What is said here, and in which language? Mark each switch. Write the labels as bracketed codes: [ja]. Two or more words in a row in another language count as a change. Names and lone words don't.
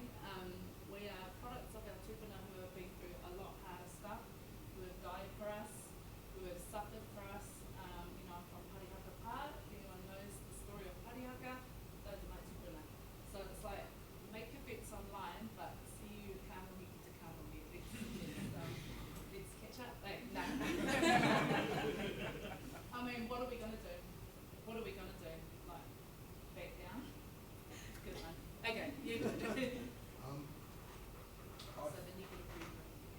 [en] We are products of our tupuna who have been through a lot harder stuff, who have died for us, who have suffered for us. I'm from Parihaka Pa. If anyone knows the story of Parihaka, those are my tupuna. So it's like, make your bets online, but see you [mi] kāmohi ki te kāmohi. [en] Let's catch up. Like, no. I mean, what are we going to do? Like, back down? Good one. Okay, you go. So the negative rhetoric,